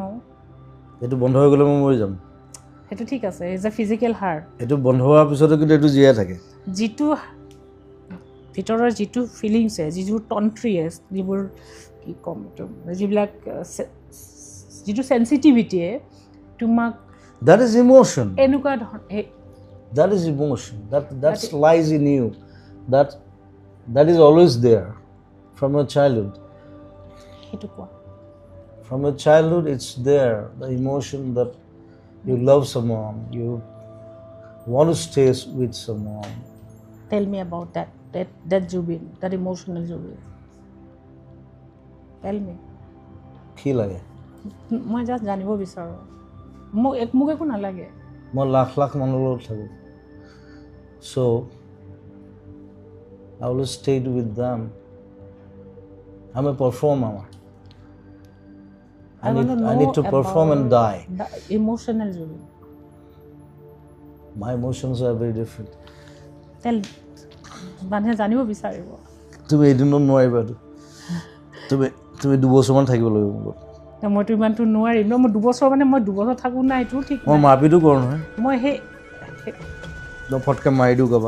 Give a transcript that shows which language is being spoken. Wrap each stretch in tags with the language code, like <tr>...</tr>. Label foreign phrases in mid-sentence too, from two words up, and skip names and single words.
<as>এইটো বন্ধ হৈ গ'লে মই মৰি যাম। সেইটো ঠিক আছে,</as> <en>is a physical heart.</en> <as>এইটো বন্ধ হোৱাৰ পিছতো কিন্তু এইটো জীয়াই থাকে। যিটো ভিতৰৰ যিটো ফিলিংছে, যিবোৰ তন্ত্ৰীয়ে, যিবোৰ কি ক'ম, যিবিলাক যিটো চেঞ্চিটিভিটিয়ে তোমাক</as> <en>That is emotion.</en> <as>এনেকুৱা ধৰণৰ</as> <en>That is emotion. That lies in you. That is always there from your childhood.</en> <as>সেইটো কোৱা।</as> <en>From your childhood, it's there. The emotion that you love someone, you want to stay with someone. Tell me about that Jubin, that emotional Jubin. Tell me.</en> <as>কি লাগে? মই জাষ্ট জানিব বিচাৰোঁ। মোক একো নালাগে। মই লাখ লাখ মানুহৰ লগত থাকোঁ।</as> <en>So, I will stay with them. I'm a performer. I need to perform and die. The emotional Jubin. My emotions are very different.</en> <as>মানুহে জানিব বিচাৰিব। তুমি এদিনত নোৱাৰিবা। তুমি 2 বছৰমান থাকিব লাগিব মোৰ লগত। মইতো ইমানটো নোৱাৰিম ন। মই 2 বছৰ মানে মই 2 বছৰ থাকোঁ নাই, এইটো ঠিক মই মাৰপিটো কৰোঁ নহয়। মই ফটকৈ মাৰি দিওঁ কাৰোবাক।</as>